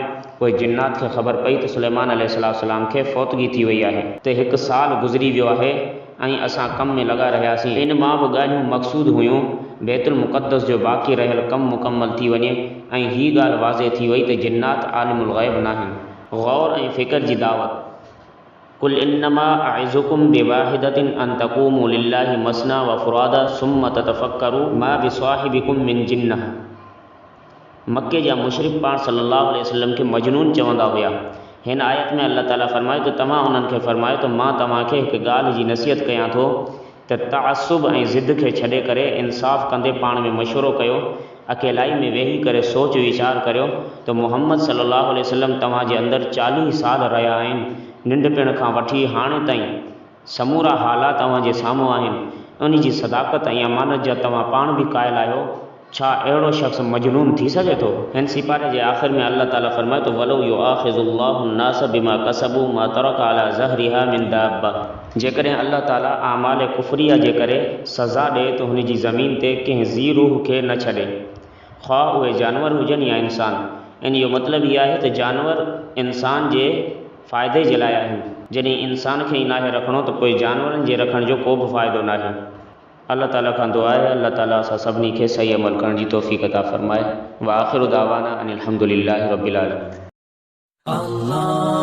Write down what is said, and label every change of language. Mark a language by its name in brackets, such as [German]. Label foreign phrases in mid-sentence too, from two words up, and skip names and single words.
[Sindhi] पोइ जिन्नात खे ख़बर पई त सुलेमान अलैहिस्सलाम खे फ़ौतगी थी वई आहे, त 1 साल गुज़री वियो आहे ऐं असां कम में लॻा रहियासीं। इन मां बि ॻाल्हियूं मक़सूद हुयूं बैतुल मुक़द्दस जो बाक़ी रहियल कमु मुकमल थी वञे ऐं हीअ ॻाल्हि वाज़े थी वई त जिन्नात आलिमुल ग़ैब नाहिनि। ग़ौर ऐं फ़िक्र जी दावत। [Arabic] قل إنما أعظكم بواحدة أن تقوموا لله مثنى وفرادى ثم تتفكروا ما بصاحبكم من جنة. [Sindhi] मक्के जा मुशरिक पाण [Arabic] صلى الله عليه وسلم [Sindhi] खे मजनून चवंदा हुआ। हिन आयत में अल्लाह ताला फ़रमायो त तव्हां उन्हनि खे फ़रमायो त मां तव्हांखे हिकु ॻाल्हि जी नसीहत कयां थो त तअस्सुब ऐं ज़िद खे छॾे करे इंसाफ़ कंदे पाण में मशवरो कयो। अकेलाई में वेही करे सोच वीचार करियो त मुहम्मद [Arabic] صلى الله عليه وسلم [Sindhi] तव्हांजे अंदरि 40 साल रहिया आहिनि। नंढपिण खां वठी हाणे ताईं समूरा हालात तव्हांजे साम्हूं आहिनि। उन जी सदाकत ऐं अमानत जा तव्हां पाण बि क़ाइल आहियो। छा अहिड़ो शख़्स मजनून थी सघे थो? हिन सिपारे जे आख़िर में अल्लाह ताला फ़रमाए थो [Arabic] ولو يؤاخذ الله الناس بما كسبوا ما ترك على ظهرها من دابة. [Sindhi] जेकॾहिं अल्लाह ताला आमाल कुफ़रिया जे करे सज़ा ॾिए त हुन जी ज़मीन ते कंहिं ज़ी रूह खे न छॾे, ख़्वाह उहे जानवर हुजनि या इंसान। इन जो मतिलबु इहो आहे त जानवर इंसान जे फ़ाइदे जे लाइ आहिनि। जॾहिं इंसान खे ई नाहे रखिणो त पोइ जानवरनि जे रखण जो को बि फ़ाइदो नाहे। अल्लाह ताला खां दुआ आहे अल्लाह ताला असां सभिनी खे सही अमल करण जी तौफ़ीक़ अता फ़रमाए। [Arabic] وآخر دعوانا أن الحمد لله رب العالمين.